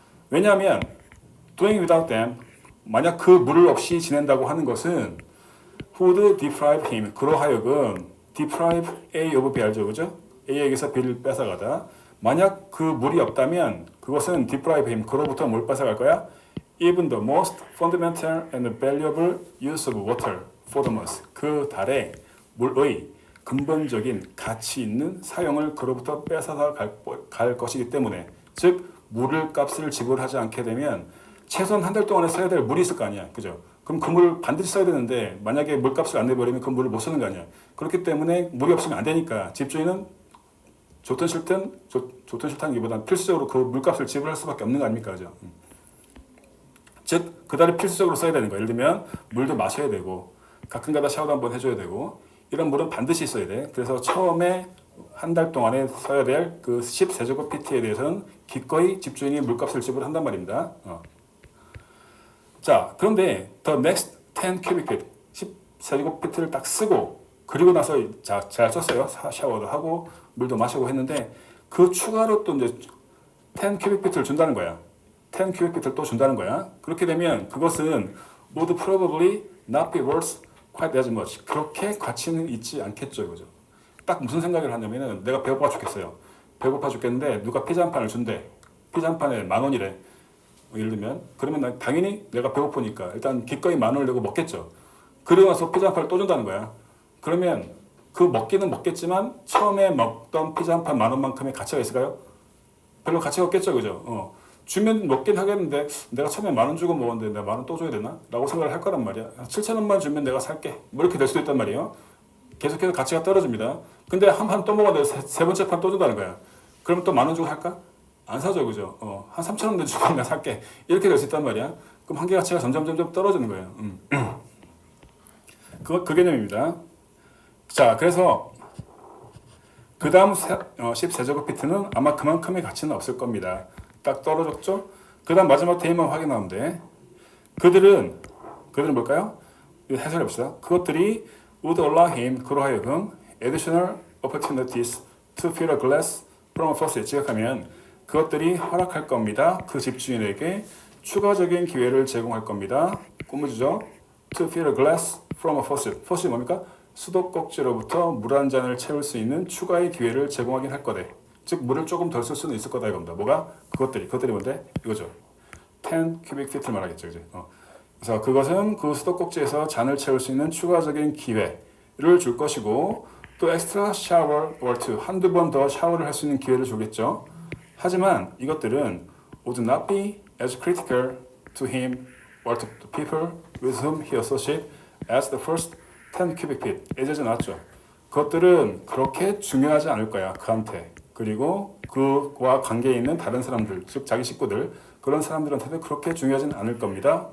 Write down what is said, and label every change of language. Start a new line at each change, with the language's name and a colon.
Korean: 왜냐하면
English: doing without them
Korean: 만약 그 물을 없이 지낸다고 하는 것은
English: would deprive him
Korean: 그로하여금
English: deprive A of B
Korean: 알죠, 그죠? A에게서 B를 뺏어가다. 만약 그 물이 없다면 그것은
English: deprive him
Korean: 그로부터 뭘 뺏어갈 거야?
English: Even the most fundamental and valuable use of water for the month.
Korean: 그 달에 물의 근본적인 가치 있는 사용을 그로부터 뺏어서 갈 것이기 때문에 즉 물을 값을 지불하지 않게 되면 최소한 한 달 동안에 써야 될 물이 있을 거 아니야, 그죠? 그럼 그 물을 반드시 써야 되는데 만약에 물값을 안 내버리면 그 물을 못 쓰는 거 아니야. 그렇기 때문에 물이 없으면 안 되니까 집주인은 좋든 싫다기보다는 필수적으로 그 물값을 지불할 수밖에 없는 거 아닙니까, 그죠? 즉 그달에 필수적으로 써야 되는 거야. 예를 들면 물도 마셔야 되고 가끔가다 샤워도 한번 해줘야 되고 이런 물은 반드시 있어야 돼. 그래서 처음에 한 달 동안에 써야 될 그 10 세제곱피트에 대해서는 기꺼이 집주인이 물값을 지불한단 말입니다. 자, 그런데
English: the next 10 cubic feet
Korean: 10 세제곱피트를 딱 쓰고 그리고 나서 잘 썼어요. 샤워도 하고 물도 마시고 했는데 그 추가로 또 이제
English: 10 cubic feet
Korean: 를 준다는 거야.
English: 10 cubic feet
Korean: 를 또 준다는 거야. 그렇게 되면 그것은
English: would probably not be worth quite as much.
Korean: 그렇게 가치는 있지 않겠죠, 그죠? 딱 무슨 생각을 하냐면은 내가 배고파 죽겠어요. 배고파 죽겠는데 누가 피자 한 판을 준대. 피자 한 판에 10,000원이래. 예를 들면 그러면 난 당연히 내가 배고프니까 일단 기꺼이 10,000원을 내고 먹겠죠. 그러고 나서 피자 한 판을 또 준다는 거야. 그러면 그 먹기는 먹겠지만 처음에 먹던 피자 한 판 10,000원만큼의 가치가 있을까요? 별로 가치가 없겠죠, 그죠? 주면 먹긴 하겠는데 내가 처음에 10,000원 주고 먹었는데 내가 10,000원 또 줘야 되나? 라고 생각을 할 거란 말이야. 7,000원만 주면 내가 살게. 뭐 이렇게 될 수도 있단 말이에요. 계속해서 가치가 떨어집니다. 근데 한 판 또 먹었는데 세 번째 판 또 준다는 거야. 그러면 또 10,000원 주고 살까? 안 사죠, 그죠? 한 3,000원 주고 내가 살게. 이렇게 될 수 있단 말이야. 그럼 한계 가치가 점점 떨어지는 거예요. 그 개념입니다. 자, 그래서 그 다음 10세제곱피트는 아마 그만큼의 가치는 없을 겁니다. 딱 떨어졌죠? 그 다음 마지막 대입만 확인하면 돼. 그들은 뭘까요? 해설해 봅시다. 그것들이
English: would allow him,
Korean: 그로 하여금
English: additional opportunities to fill a glass from a faucet.
Korean: 지각하면 그것들이 허락할 겁니다. 그 집주인에게 추가적인 기회를 제공할 겁니다. 꼬무주죠.
English: To fill a glass from a faucet.
Korean: faucet이 뭡니까? 수도꼭지로부터 물 한 잔을 채울 수 있는 추가의 기회를 제공하긴 할 거대. 즉 물을 조금 덜 쓸 수는 있을 거다 이겁니다. 뭐가? 그것들이 뭔데? 이거죠.
English: 10 cubic feet
Korean: 를 말하겠죠. 그지? 그래서 그것은 그 수도꼭지에서 잔을 채울 수 있는 추가적인 기회를 줄 것이고 또
English: extra shower or two,
Korean: 한두 번 더 샤워를 할 수 있는 기회를 주겠죠. 하지만 이것들은
English: would not be as critical to him or to the people with whom he associated as the first 10 cubic feet.
Korean: 예전에 나왔죠. 그것들은 그렇게 중요하지 않을 거야. 그한테. 그리고 그와 관계에 있는 다른 사람들, 즉 자기 식구들, 그런 사람들한테도 그렇게 중요하진 않을 겁니다.